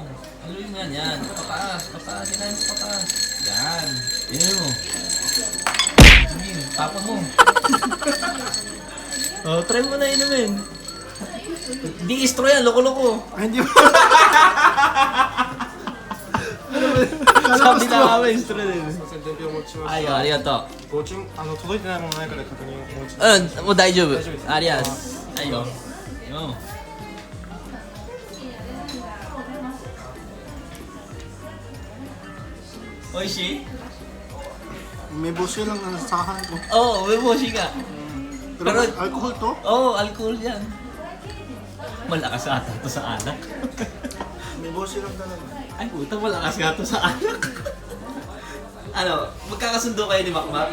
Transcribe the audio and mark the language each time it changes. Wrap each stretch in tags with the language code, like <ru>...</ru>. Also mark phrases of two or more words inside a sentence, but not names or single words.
<tl>Haluin mo yan. Pataas. Sinahin mo pataas. Yan. Yan mo. Sige, tapon mo. Try mo na inumin. Di istro yan, loko-loko. Ay, hindi mo. Sabi na kami, istro din.</tl> <ja>伝票お持ちしまあした。りがとう。ご注文届いてないものないから確認お持ち。もう大丈夫。大丈夫ですありがとう。はいよ。おいしい</ja> <tl>May busi lang na nasahan ko. Oo, may boshi ka. Pero, Pero- alcohol to? Oo, alcohol yan. Malakas ata to sa anak. May busi lang talaga. Ay puta, malakas nga to sa anak. Ano, magkakasundo kayo ni Makmak?</tl>